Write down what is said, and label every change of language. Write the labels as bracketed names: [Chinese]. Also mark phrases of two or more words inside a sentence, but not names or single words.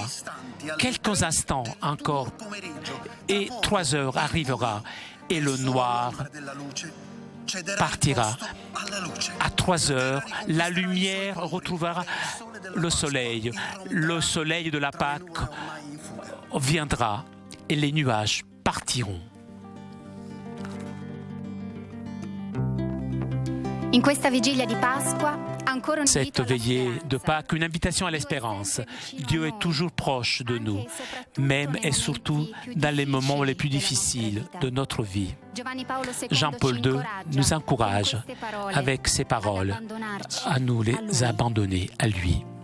[French] Quelques instants encore, et 3 heures arrivera, et le noir partira. À 3 heures, la lumière retrouvera le soleil. Le soleil de la Pâque viendra et les nuages partiront. [Italian] In questa vigilia di Pasqua, ancora un [French] Cette [Italian] invito alla [French] veillée de [Italian] speranza. [French] Pâques, une invitation à l'espérance. Dieu est toujours proche de nous, même et surtout dans les moments les plus difficiles de notre vie. Jean-Paul II nous encourage avec ces paroles à nous les abandonner à lui.